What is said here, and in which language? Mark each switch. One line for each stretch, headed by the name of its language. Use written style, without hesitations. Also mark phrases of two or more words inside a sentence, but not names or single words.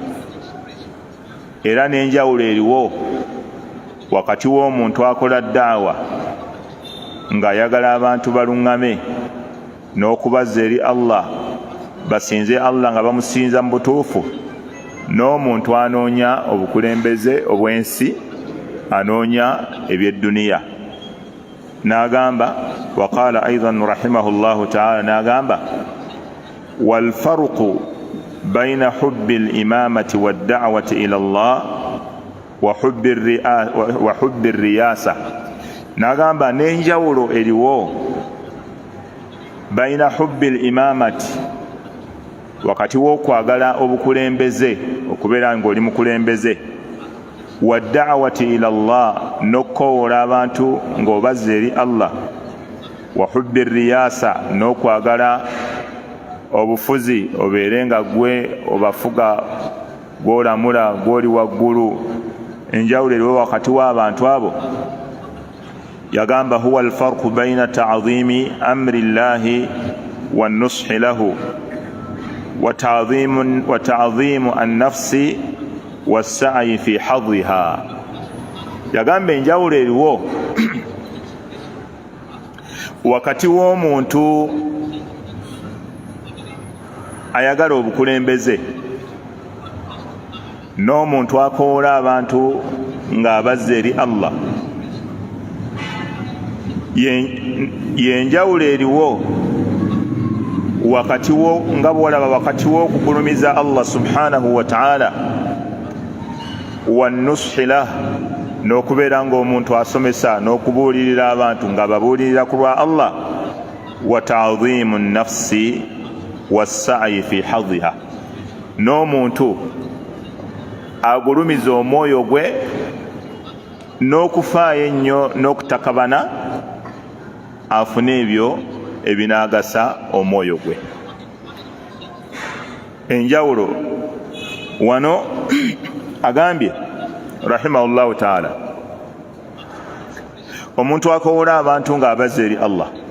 Ganda: era n'enjawulo eriwo wakati w'omuntu akola daawa ng'ayagala abantu baluŋŋame n'okubazza eri Allah basinze Allah nga bamusinza mu butuufu, n'omuntu anoonya obukulembeze obw'ensi, anoonya eby'edduniya.
Arabic: N'agamba, وقال أيضا رحمه الله تعالى, n'agamba والفرق بين حب الإمامة والدعوة إلى الله وحب الرياسة.
Ganda: N'agamba n'enjawulo eriwo
Arabic: بين حب الإمامة,
Ganda: wakati w'okwagala obukulembeze, okubeera ng'oli mukulembeze,
Arabic: والدعوة إلى الله,
Ganda: n'okkowoola abantu ng'obazza eri Allah,
Arabic: وحب الرياسة,
Ganda: n'okwagala obufuzi, obeere nga gwe obafuga, gw'olamula, gw'oli waggulu. Enjawulo eriwo wakati w'abantu abo. Yagamba
Arabic: هو الفرق بين تعظيم أمر الله والنصح له وتعظيم النفس والسعي في هذه.
Ganda: Yagamba enjawulo eriwo wakati w'omuntu ayagala obukulembeze n'omuntu akoola abantu ng'abazza eri Allah. Yenjawulo eriwo wakati wo nga bwolaba wakati w'okugulumiza
Arabic: الله سبحانه وتعالى والنصح له,
Ganda: n'okubeera ng'omuntu asomesa n'okubuulirira abantu nga babuulirira ku lwa Allah,
Arabic: وتعظيم النفس والسعي في هذه,
Ganda: n'omuntu agulumiza omwoyo gwe n'okufaayo ennyo n'okutakabana afune ebyo ebinaagasa omwoyo gwe. Enjawulo wano agambye
Arabic: رحمه الله تعالى,
Ganda: omuntu akowoola abantu ng'abazza eri Allah,